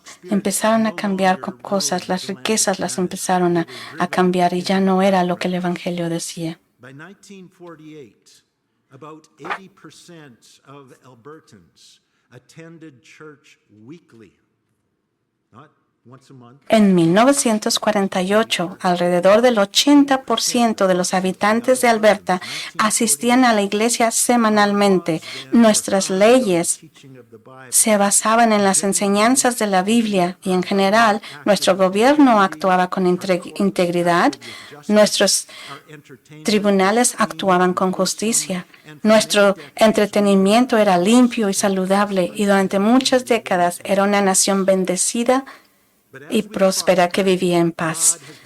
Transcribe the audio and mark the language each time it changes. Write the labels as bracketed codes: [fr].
[es] Empezaron a cambiar cosas, las riquezas las empezaron a cambiar y ya no era lo que el Evangelio decía. [en] By 1948, about 80% of Albertans attended church weekly, not once a month. [es] En 1948, alrededor del 80% de los habitantes de Alberta asistían a la iglesia semanalmente. Nuestras leyes se basaban en las enseñanzas de la Biblia y en general nuestro gobierno actuaba con integridad, nuestros tribunales actuaban con justicia, nuestro entretenimiento era limpio y saludable y durante muchas décadas era una nación bendecida y próspera que vivía en paz.